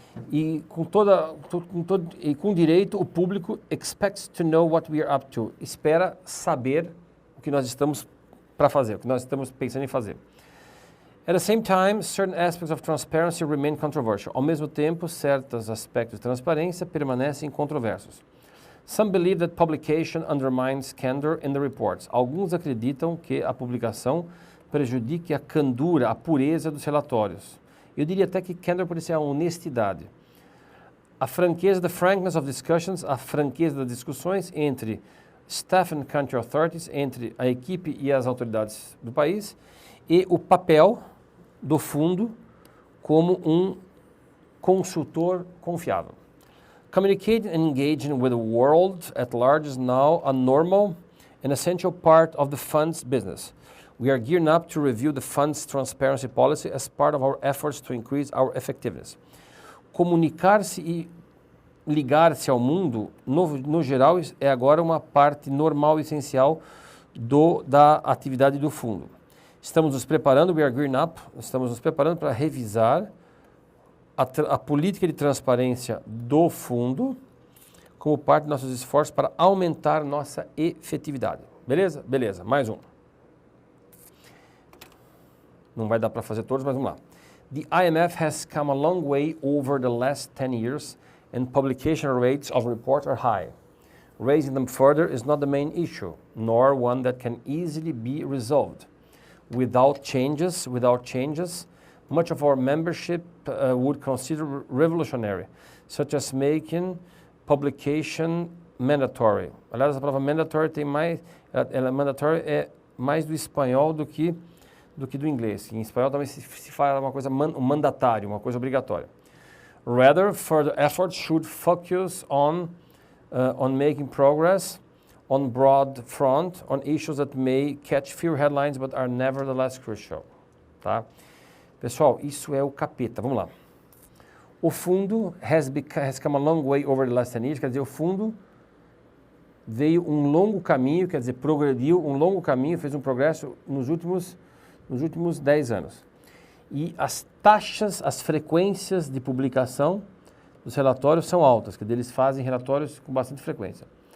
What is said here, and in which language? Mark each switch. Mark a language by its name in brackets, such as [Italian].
[Portuguese] E com direito, o público [English] expects to know what we are up to. [Portuguese] Espera saber o que nós estamos para fazer, o que nós estamos pensando em fazer. [English] At the same time, certain aspects of transparency remain controversial. [Portuguese] Ao mesmo tempo, certos aspectos de transparência permanecem controversos. [English] Some believe that publication undermines candor in the reports. [Portuguese] Alguns acreditam que a publicação prejudique a candura, a pureza dos relatórios. Eu diria até que candor pode ser a honestidade. A franqueza, [English] the frankness of discussions, [Portuguese] a franqueza das discussões entre [English] staff and country authorities, [Portuguese] entre a equipe e as autoridades do país, e o papel do fundo como um consultor confiável. [English] Communicating and engaging with the world at large is now a normal and essential part of the fund's business. We are gearing up to review the fund's transparency policy as part of our efforts to increase our effectiveness. [Portuguese] Comunicar-se e ligar-se ao mundo, no geral, é agora uma parte normal e essencial da atividade do fundo. Estamos nos preparando, [English] we are gearing up, [Portuguese] estamos nos preparando para revisar a política de transparência do fundo como parte dos nossos esforços para aumentar nossa efetividade. Beleza? Beleza. Mais um. Não vai dar para fazer todos, mas vamos lá. [English] The IMF has come a long way over the last 10 years and publication rates of reports are high. Raising them further is not the main issue, nor one that can easily be resolved. Without changes, much of our membership would consider revolutionary, such as making publication mandatory. [Portuguese] Aliás, a palavra mandatory tem mais, mandatory é mais do espanhol do que do inglês. Em espanhol também se fala uma coisa mandatário, uma coisa obrigatória. [English] Rather, further efforts should focus on making progress on broad front, on issues that may catch few headlines but are nevertheless crucial. [Portuguese] Tá? Pessoal, isso é o capeta. Vamos lá. O fundo [English] has come a long way over the last 10 years, [Portuguese] quer dizer, o fundo veio um longo caminho, quer dizer, progrediu um longo caminho, fez um progresso nos últimos 10 anos. E as taxas, as frequências de publicação dos relatórios são altas, quer dizer, eles fazem relatórios com bastante frequência.